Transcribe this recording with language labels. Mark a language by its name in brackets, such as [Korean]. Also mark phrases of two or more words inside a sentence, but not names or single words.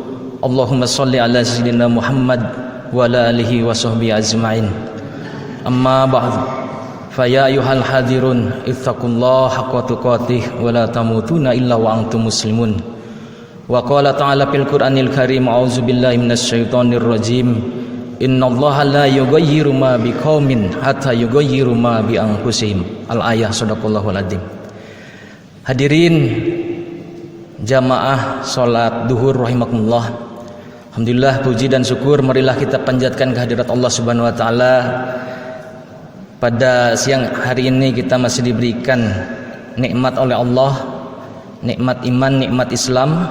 [Arabic] اللهم صل على سيدنا محمد وعلى آله وصحبه أجمعين. أما بعد، فيا أيها الحاضرون اتقوا الله حق تقاته ولا تموتن إلا وأنتم مسلمون. وقال تعالى في القرآن الكريم، أعوذ بالله من الشيطان الرجيم. إن الله لا يغير ما بقوم حتى يغيروا ما بأنفسهم. الآية، صدق الله العظيم. [Indonesian] Hadirin jamaah salat duhur rahimakumullah. Alhamdulillah, puji dan syukur marilah kita panjatkan kehadirat Allah [Arabic] سبحانه وتعالى. [Indonesian] Pada siang hari ini kita masih diberikan nikmat oleh Allah, nikmat iman, nikmat Islam.